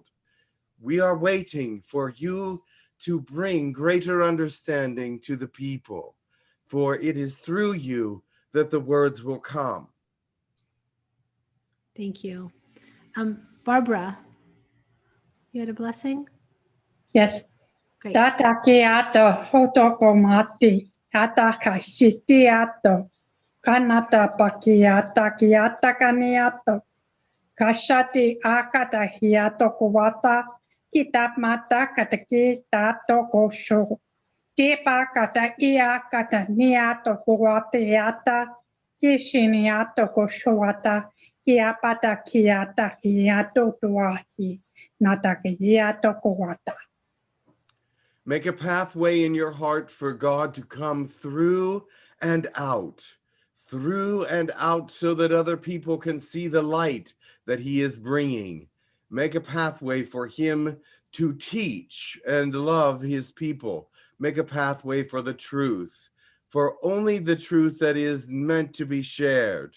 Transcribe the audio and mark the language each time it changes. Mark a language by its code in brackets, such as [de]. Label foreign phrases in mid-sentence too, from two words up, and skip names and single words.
[en] We are waiting for you to bring greater understanding to the people, for it is through you that the words will come. Thank you. Barbara, you had a blessing? Yes. Great. Tata ke ato hotoko mati. Tata ka siti ato. Kanata pakiata kiata kaniato. Kashati akata hiato kuwata. Kitap mata kataki tato kosho. Tipa kata ia kata niato kuwatiata. Kishiniato koshoata. Kiapata kiata hiato tuahi. Nata kiato kuwata. Make a pathway in your heart for God to come through and out, so that other people can see the light that he is bringing. Make a pathway for him to teach and love his people, make a pathway for the truth, for only the truth that is meant to be shared.